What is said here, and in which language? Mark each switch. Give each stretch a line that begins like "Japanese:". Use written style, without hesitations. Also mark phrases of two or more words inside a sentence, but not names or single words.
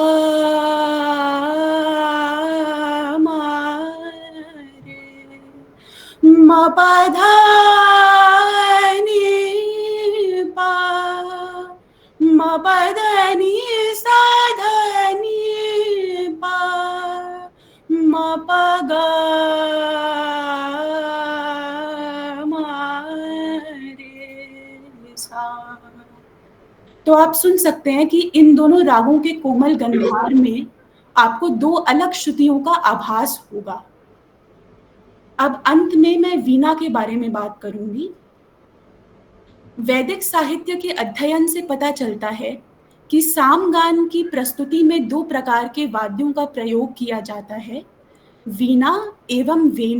Hindi: म रे म प ध नि प म प ध नि सा ध नि प म प ग म रे सा। तो आप सुन सकते हैं कि इन दोनों रागों के कोमल गंधार में आपको दो अलग श्रुतियों का आभास होगा। अब अंत में मैं वीणा के बारे में बात करूंगी। वैदिक साहित्य के अध्ययन से पता चलता है कि सामगान की प्रस्तुति में 2 प्रकार के वाद्यों का प्रयोग किया जाता है, वीणा एवं वेणु।